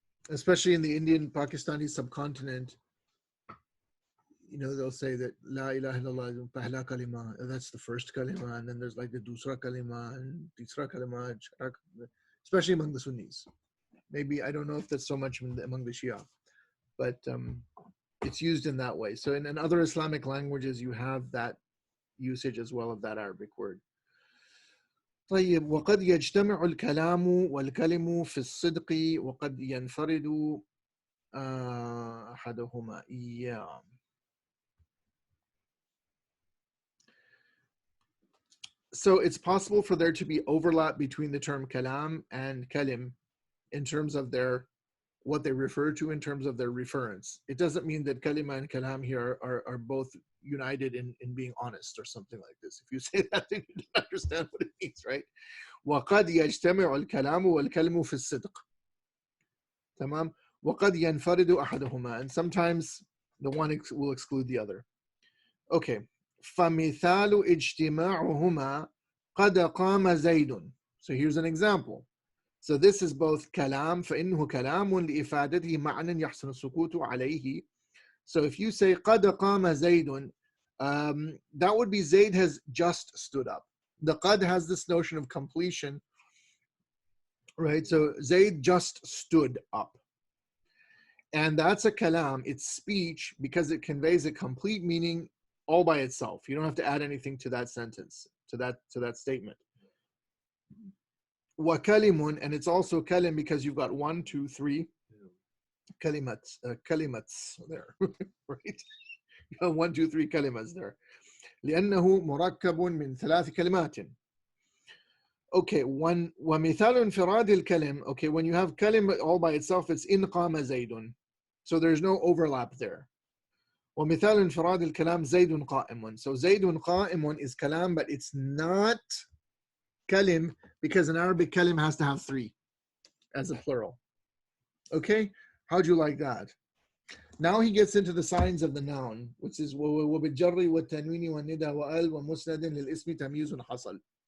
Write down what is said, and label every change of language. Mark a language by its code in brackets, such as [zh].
[en] Especially in the Indian Pakistani subcontinent, they'll say that [ar] La ilaha illallah [ur] pehla kalima, [en] and that's the first kalima, and then there's like the [ur] dusra kalima [en] and [ur] tisra kalima, [en] especially among the Sunnis. Maybe, I don't know if that's so much among the Shia, but it's used in that way. So in other Islamic languages, you have that usage as well of that Arabic word. [ar] طيب وقد يجتمع الكلام والكلم في الصدق وقد ينفرد أحدهما إياه. [en] So it's possible for there to be overlap between the term kalam and kalim in terms of what they refer to in terms of their reference. It doesn't mean that kalima and kalam here are both united in being honest or something like this. If you say that, then you don't understand what it means, right? [ar] وَقَدْ يَجْتَمِعُ الْكَلَامُ وَالْكَلِمُ فِي الصِّدْقِ. تمام. وَقَدْ يَنْفَرِدُ أَحَدُهُمَا. [en] And sometimes the one will exclude the other. Okay. [ar] فَمِثَالُ اجْتِمَاعُهُمَا قَدْ قَامَ زَيْدٌ. [en] So here's an example. So this is both kalam, [ar] فَإِنَّهُ كَلَامٌ لِإِفَادَتِهِ مَعْنًا يَحْسُنُ السُّكُوتُ عَلَيْهِ. [en] So if you say [ar] قَدْ قَامَ زَيْدٌ, [en] that would be Zayd has just stood up. The qad has this notion of completion, right? So Zayd just stood up. And that's a kalam, it's speech, because it conveys a complete meaning all by itself. You don't have to add anything to that sentence, to that statement. [ar] Wa kalimun, [en] and it's also kalim because you've got 1, 2, 3 kalimats there, right? You have 1, 2, 3 kalimats there. [ar] لأنه مركب من 3 كلمات. [en] Okay, [ar] ومثال انفراد الكلم. [en] Okay, when you have kalim all by itself, it's [ar] إن قام زيد. [en] So there's no overlap there. [ar] ومثال انفراد الكلام زيد قائم. [en] So [ar] زيد قائم [en] is kalam, but it's not kalim because in Arabic kalim has to have 3 as a plural. Okay, how'd you like that? Now he gets into the signs of the noun, which is [ar] وبالجر والتنوين والندى وال ومسند للاسم تمييز حصل.